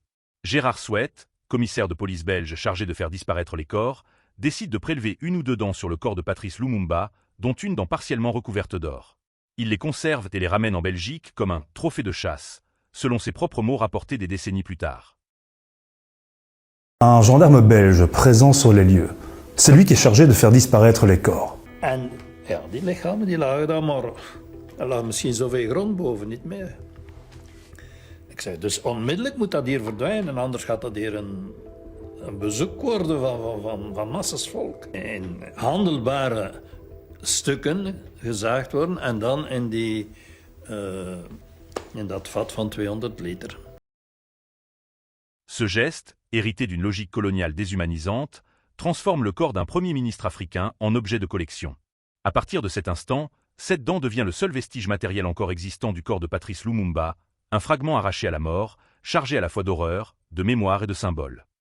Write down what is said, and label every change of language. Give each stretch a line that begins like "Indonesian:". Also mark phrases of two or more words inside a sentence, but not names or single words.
French: Gérard Souette, commissaire de police belge chargé de faire disparaître les corps, décide de prélever une ou deux dents sur le corps de Patrice Lumumba, dont une dent partiellement recouverte d'or. Il les conserve et les ramène en Belgique comme un « trophée de chasse », selon ses propres mots rapportés des décennies plus tard. Un gendarme belge présent sur les lieux, c'est lui qui est chargé de faire disparaître les corps.
Dutch: En ja, die lichamen die lagen daar, maar er lag misschien zoveel grond boven, niet meer. Ik zeg, dus onmiddellijk moet dat hier verdwijnen, anders gaat dat hier een bezoek worden van massas volk. In handelbare stukken gezaagd worden en dan in dat vat van 200 liter.
French: Ce geste, hérité d'une logique coloniale déshumanisante, transforme le corps d'un premier ministre africain en objet de collection. À partir de cet instant, cette dent devient le seul vestige matériel encore existant du corps de Patrice Lumumba, un fragment arraché à la mort, chargé à la fois d'horreur, de mémoire et de symbole.